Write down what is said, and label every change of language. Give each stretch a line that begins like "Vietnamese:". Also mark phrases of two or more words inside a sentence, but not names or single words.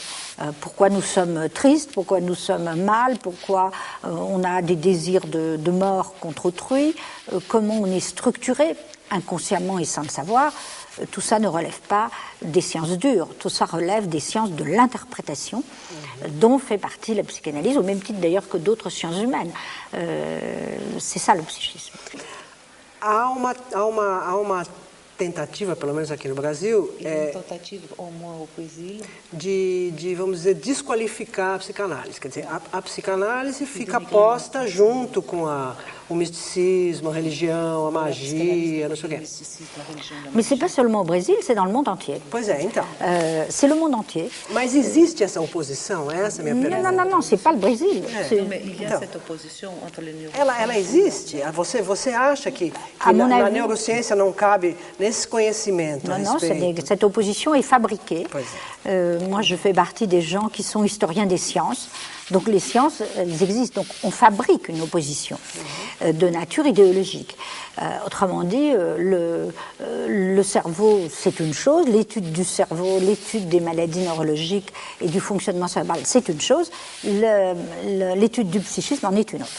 French: Pourquoi nous sommes tristes, pourquoi nous sommes mal, pourquoi on a des désirs de mort contre autrui, comment on est structuré inconsciemment et sans le savoir. Tout ça ne relève pas des sciences dures, tout ça relève des sciences de l'interprétation, dont fait partie la psychanalyse, au même titre d'ailleurs que d'autres sciences humaines. C'est ça le psychisme.
Portuguese: Há uma tentativa, pelo menos aqui no Brasil,
French: Une tentative, au moins au Brésil,
Portuguese: de, vamos dizer, desqualificar a psicanálise. Quer dizer, a psicanálise fica posta junto com o misticismo, a religião, a magia, não sei o quê.
French: Mais c'est pas seulement au Brésil, c'est dans le monde entier.
Portuguese: Pois é, então.
French: C'est le monde entier.
Portuguese: Mas existe essa oposição? Essa é a minha pergunta.
French: Non, c'est pas le Brésil. non, mais il y a
Portuguese: Então.
French: cette opposition entre les neurosciences.
Portuguese: Ela existe? Você acha que
French: À mon
Portuguese: na
French: avis-
Portuguese: neurociência não cabe nesse conhecimento a
French: Non,
Portuguese: respeito?
French: cette opposition est fabriquée.
Portuguese: Pois
French: Moi, je fais partie des gens qui sont historiens des sciences. Donc les sciences, elles existent. Donc on fabrique une opposition de nature idéologique. Autrement dit, le cerveau, c'est une chose, l'étude du cerveau, l'étude des maladies neurologiques et du fonctionnement cérébral, c'est une chose, l'étude du psychisme en est une autre.